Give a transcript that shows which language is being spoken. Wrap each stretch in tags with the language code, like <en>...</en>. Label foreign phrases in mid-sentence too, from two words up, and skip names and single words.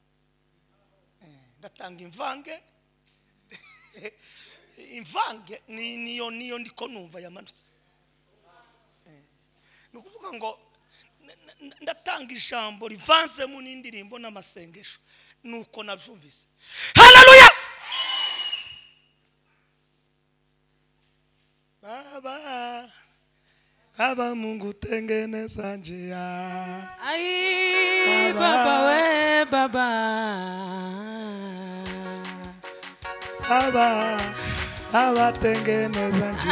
<rn>Imvange niyo ndiko numva yamanutse. Nukuvuga ngo ndatanga ijambo rivanze mu n'indirimbo n'amasengesho nuko nabyumvise. Haleluya!</rn> <sw>Baba Mungu tengeneza njia. Ai baba we baba. Baba tengeneza njia.</sw>